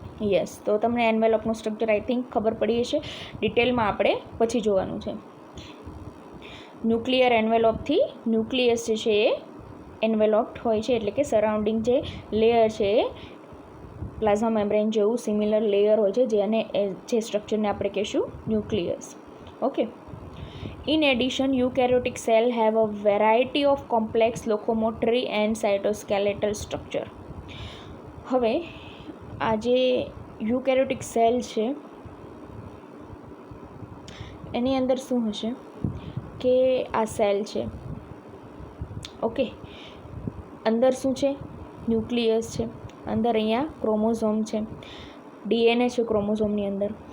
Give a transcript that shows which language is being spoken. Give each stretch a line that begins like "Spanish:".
Gujarati: Yes, તો તમને એન્વેલોપનું structure
English: I think
Gujarati: ખબર પડી હશે. ડિટેલમાં આપણે પછી જોવાનું છે. ન્યુક્લિયર એન્વેલોપથી ન્યુક્લિયસ જે છે એ એન્વેલોપ્ડ હોય છે, એટલે કે સરાઉન્ડિંગ જે લેયર છે એ પ્લાઝ્મા મેમ્બ્રેન જેવું સિમિલર લેયર હોય છે, જે સ્ટ્રક્ચરને આપણે કહીશું nucleus.
English: Okay. In addition, eukaryotic cell have a variety of complex locomotory and cytoskeletal structure.
Gujarati: હવે આ જે યુકેરિયોટિક સેલ છે એની અંદર શું હશે કે આ સેલ છે, ઓકે, અંદર શું છે, ન્યુક્લિયસ છે, અંદર અહીંયા ક્રોમોઝોમ છે, ડીએનએ છે ક્રોમોઝોમની અંદર.